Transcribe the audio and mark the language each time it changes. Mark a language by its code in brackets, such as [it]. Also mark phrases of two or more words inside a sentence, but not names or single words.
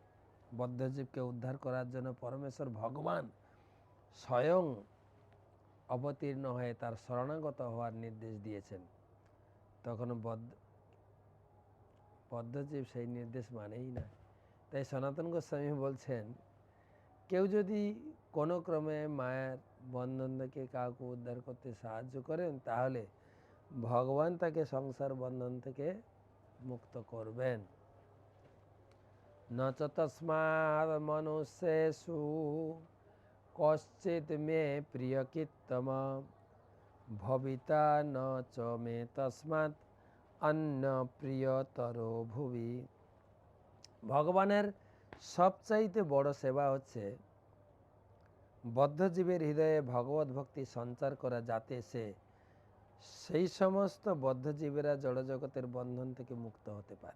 [bn] বদ্ধজীবকে উদ্ধার করার জন্য পরমেশ্বর ভগবান স্বয়ং অবতীর্ণ হয়ে তার শরণাগত হওয়ার নির্দেশ দিয়েছেন, তখন বদ্ধজীব সেই নির্দেশ মানেই না। তাই সনাতন গোস্বামী বলছেন, কেউ যদি কোনো ক্রমে মায়ের বন্ধন থেকে কাউকে উদ্ধার করতে সাহায্য করেন, তাহলে ভগবান তাকে সংসার বন্ধন থেকে মুক্ত করবেন। [sa] न च तस्मात् मनुष्येषु कश्चित् मे प्रियकित्तम भविता न च मे तस्मात् अन्य प्रियतरो भुवि। [bn] ভগবানের সবচাইতে বড় সেবা হচ্ছে বদ্ধজীবের হৃদয়ে ভগবত ভক্তি সঞ্চার করা, যাতে সেই সমস্ত বদ্ধজীবেরা জড়জগতের বন্ধন থেকে মুক্ত হতে পারে।